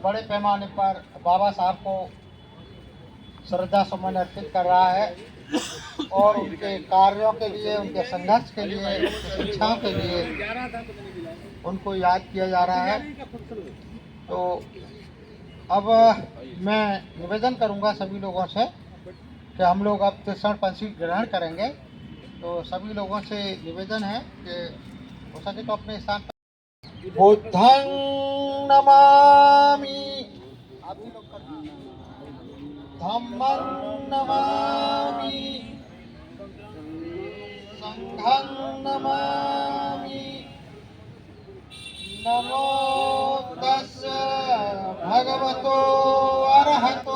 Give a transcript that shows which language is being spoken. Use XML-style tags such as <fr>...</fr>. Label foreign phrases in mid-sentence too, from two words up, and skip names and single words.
<hi>बड़े पैमाने पर बाबा साहब को श्रद्धा सुमन अर्पित कर रहा है और उनके कार्यों के लिए, उनके संघर्ष के लिए, उनकी शिक्षाओं के लिए उनको याद किया जा रहा है। तो अब मैं निवेदन करूंगा सभी लोगों से कि हम लोग अब तीसरा पंथी ग्रहण करेंगे। तो सभी लोगों से निवेदन है कि हो सके तो अपने स्थान पर</hi> <pi>बुद्धं नमामि, धम्मं नमामि, संघं नमामि, नमो तस्स भगवतो अरहतो</pi>